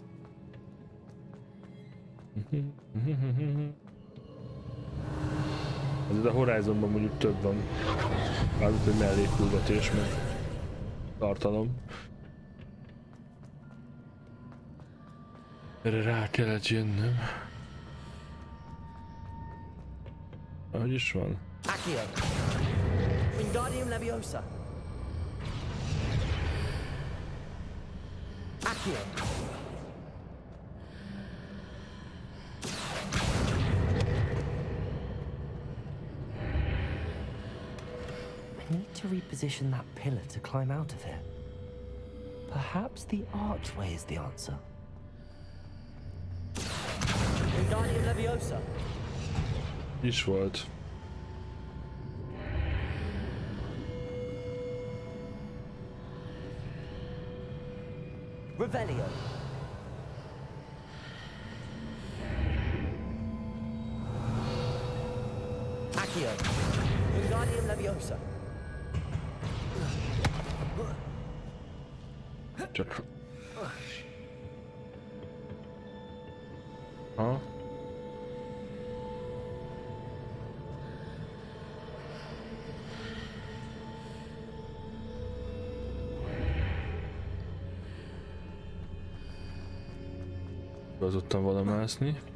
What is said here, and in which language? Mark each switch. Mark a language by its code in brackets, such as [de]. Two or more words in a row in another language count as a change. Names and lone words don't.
[hu] Azért a Horizonban mondjuk több van. Mármint, hogy mellékküldetés, meg tartalom. Erre rá kellett jönnöm. Ahogy is van? Accio. Wingardium Leviosa. Accio. [en] I need to reposition that pillar to climb out of here. Perhaps the archway is the answer. [hu] Wingardium Leviosa. Is volt. Revelio. Accio. Wingardium Leviosa. Csak... Ha? Az ottan volna mászni.